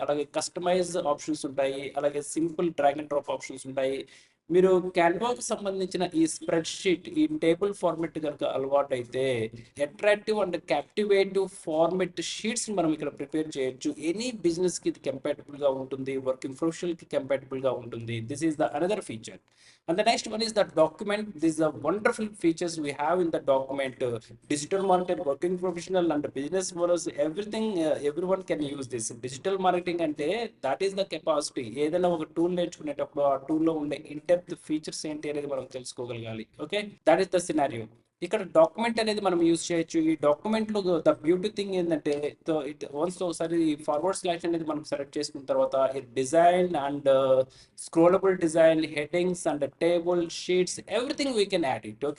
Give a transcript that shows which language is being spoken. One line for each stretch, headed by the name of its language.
Telugu: అలాగే customise options ఉంటాయి, అలాగే simple drag and drop options ఉంటాయి. మీరు క్యాన్వాకి సంబంధించిన ఈ స్ప్రెడ్ షీట్, ఈ టేబుల్ ఫార్మెట్ కనుక అలవాటు అయితే అట్రాక్టివ్ అండ్ క్యాప్టివేటివ్ ఫార్మెట్ షీట్స్ మనం ఇక్కడ ప్రిపేర్ చేయొచ్చు. ఎనీ బిజినెస్ కి ఇది కంపాటబుల్ గా ఉంటుంది, వర్కింగ్ ప్రొఫెషనల్ కి కంపాటబుల్ గా ఉంటుంది.
English: This is the another feature. And the next one is the document. These are wonderful features we have in the document. Digital marketer, working professional and business owners, everything, everyone can use this. Digital marketing అంటే that is the capacity.
Telugu: ఏదైనా ఒక tool నేర్చుకునేటప్పుడు ఆ టూల్లో ఉండే in depth features ఏంటి అనేది మనం తెలుసుకోగలగాలి. Okay,
English: That is the scenario.
Telugu: ఇక్కడ డాక్యుమెంట్ అనేది మనం యూజ్ చేయొచ్చు. ఈ డాక్యుమెంట్ లో ద బ్యూటీ థింగ్ ఏంటంటే వన్స్ ఒకసారి ఫార్వర్డ్ స్లాష్ అనేది మనం సెలెక్ట్ చేసుకున్న తర్వాత design and స్క్రోలబుల్ design, headings and table, sheets,
English: Everything we can add it.